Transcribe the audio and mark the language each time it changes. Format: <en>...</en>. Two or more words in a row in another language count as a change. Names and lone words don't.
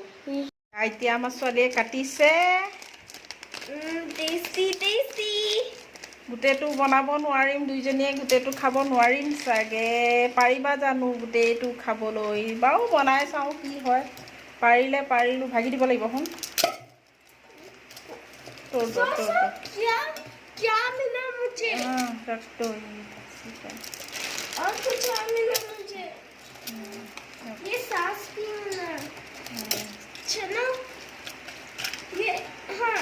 <as>এতিয়া আমাৰ ছোৱালীয়ে কাটিছে। টেষ্টি টেষ্টি। গোটেইটো বনাব নোৱাৰিম, দুইজনীয়ে গোটেইটো খাব নোৱাৰিম চাগে। পাৰিবা জানো গোটেইটো খাবলৈ? বাৰু বনাই চাওঁ কি হয়। পাৰিলে পাৰিলোঁ, ভাগি দিব লাগিব। শুন</as> <hi>क्या मिला मुझे? और कुछ और मिला मुझे। ये सास भी मिला। चलो ये हाँ</hi>